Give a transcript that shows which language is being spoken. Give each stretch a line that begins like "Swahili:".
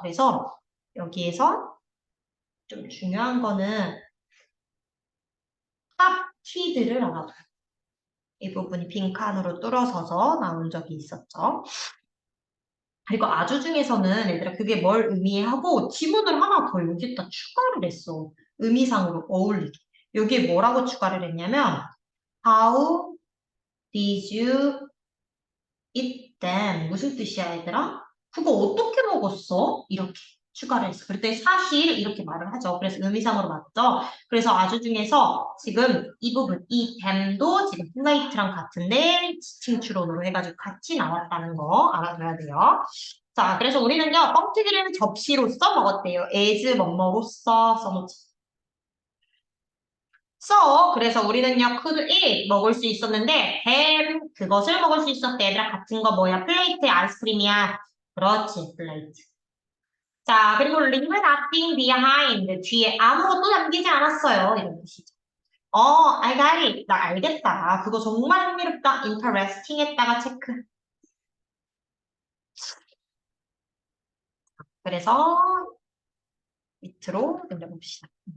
Korean: 그래서 여기에서 좀 중요한 거는 팝 튀드를 알아둬요. 이 부분이 빈칸으로 뚫어져서 나온 적이 있었죠. 그리고 아주 중에서는 얘들아 그게 뭘 의미해 하고 지문을 하나 더 여기다 추가를 했어. 의미상으로 어울리게. 여기에 뭐라고 추가를 했냐면
English: How did you eat them?
Korean: 무슨 뜻이야 얘들아? 그거 어떻게 먹었어? 이렇게 추가를 했어. 그랬더니 사실 이렇게 말을 하죠. 그래서 의미상으로 맞죠? 그래서 아주 중에서 지금 이 부분, 이 them도 지금 플레이트랑 같은데 지칭 추론으로 해가지고 같이 나왔다는 거 알아둬야 돼요. 자, 그래서 우리는요, 뻥튀기를 접시로써 먹었대요. as 뭐뭐로써 써놓지. 그래서 우리는요, could eat 먹을 수 있었는데, ham 그것을 먹을 수 있었대. 얘들아, 같은 거 뭐야? 플레이트에 아이스크림이야. 그렇지, 플레이트. 자, 그리고
English: leave nothing behind.
Korean: 뒤에 아무것도 남기지 않았어요. 이런 뜻이죠.
English: I got it.
Korean: 나 알겠다. 그거 정말 흥미롭다. interesting 했다가 체크. 그래서 밑으로 넘겨봅시다.